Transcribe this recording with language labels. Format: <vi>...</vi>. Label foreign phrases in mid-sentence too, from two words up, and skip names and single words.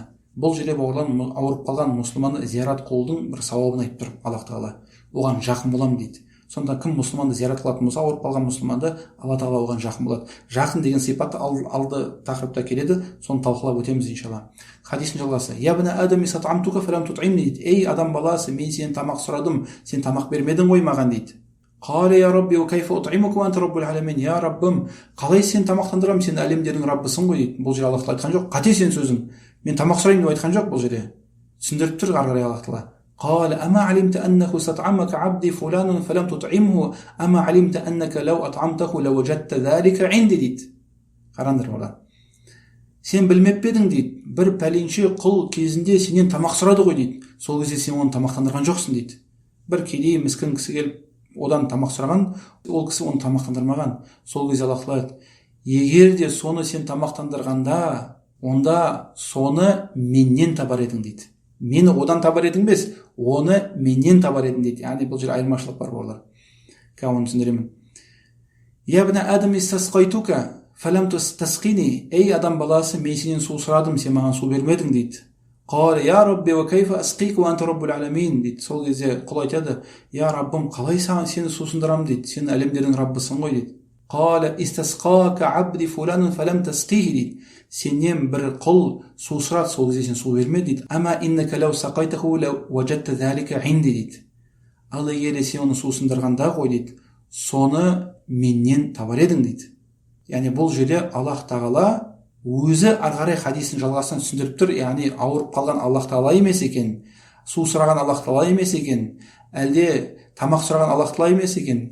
<kk>Бұл жерде бауырлар ауырып қалған мұсылманды зиярат қылудың бір сауабын айтып тұр Аллах Тағала. Оған жақын боламын дейді. Сонда кім мұсылманды зиярат қылатын болса, ауырып қалған мұсылманды, Алла тағала оған жақын болады. Жақын деген сипат алды тақырыпта келеді, соны талқылап өтеміз иншалла. Хадистің жалғасы:</kk> <ar>يا ابن آدم استطعمتك فلم تطعمني дейді.</ar> <kk>Ей адам баласы, мен сенен тамақ сұрадым, сен тамақ бермедің ғой маған дейді.</kk> <ar>قال يا رب وكيف أطعمك وأنت رب العالمين.</ar> <kk>Я раббым, қалай сен тамақтандырамын, сен әлемдердің раббысың ғой дейді. Бұл жерде Аллах тағала айтқан жоқ, қате сен сөзің, мен тамақ сұраймын деп айтқан жоқ бұл жерде. Түсіндіріп тұр ары қарай Аллах тағала.</kk> <ar>قال أما علمت أنه استطعمك عبدي فلان فلم تطعمه أما علمت أنك لو أطعمته لوجدت ذلك عندي дейді.</ar> <kk>Қараңдар олар. Сен білмеп пе едің дейді, бір пәленше құл кезінде сенен тамақ сұрады ғой дейді. Сол кезде сен оны тамақтандырған жоқсың дейді. Бір кедей міскін кісі келіп одан тамақ сұраған, ол кісі оны тамақтандырмаған. Сол кезде Аллах тағала: егер де соны сен тамақтандырғанда, онда соны меннен табар едің дейді. Мені одан табар едің емес, оны меннен табар едің дейді. Яғни бұл жерде айырмашылық бар бауырлар. Оны түсіндіремін.</kk> <ar>يا ابن آدم استسقيتك فلم تسقني.</ar> <kk>Ей адам баласы, мен сенен су сұрадым, сен маған су бермедің дейді.</kk> <ar>قال يا رب وكيف أسقيك وأنت رب العالمين дейді.</ar> <kk>Сол кезде құл айтады: я раббым, қалай саған сені сусындырамын дейді, сен әлемдердің раббысың ғой дейді.</kk> <ar>قال استسقاك عبدي فلان فلم تسقه дейді.</ar> <kk>Сенен бір құл су сұрады, сол кезде сен су берме дейді.</kk> <ar>أما إنك لو سقيته لو وجدت ذلك عندي дейді.</ar> <kk>Ал егер сен оны сусындырғанда ғой дейді, соны меннен табар едің дейді. Яғни бұл жерде Аллах тағала өзі ары қарай хадистің жалғасынан түсіндіріп тұр. Яғни ауырып қалған Аллах тағала емес екен, су сұраған Аллах тағала емес екен, әлде тамақ сұраған Аллах тағала емес екен.</kk>